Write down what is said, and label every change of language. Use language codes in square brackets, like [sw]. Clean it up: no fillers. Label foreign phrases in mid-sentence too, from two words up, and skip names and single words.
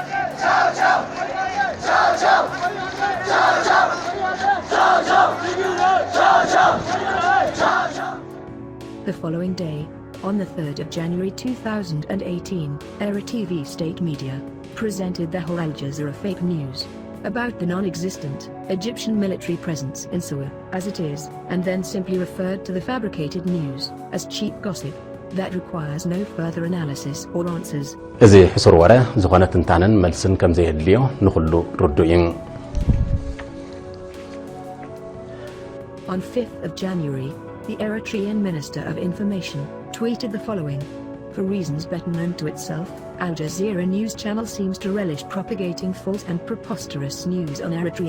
[en] The following day, on the 3rd of January 2018, ERI-TV state media presented the whole Al Jazeera fake news about the non-existent Egyptian military presence in Sawa, as it is, and then simply referred to the fabricated news as cheap gossip that requires no further analysis or answers. [ti] እዚ ሕሱር ወረ ዝኾነ ትንታነን መልስን ከም ዘይድልዮ ንኹሉ ርዱእን። [en] On 5th of January, the Eritrean Minister of Information tweeted the following: "For reasons better known to itself, Al Jazeera news channel seems to relish propagating false and preposterous news on Eritrea.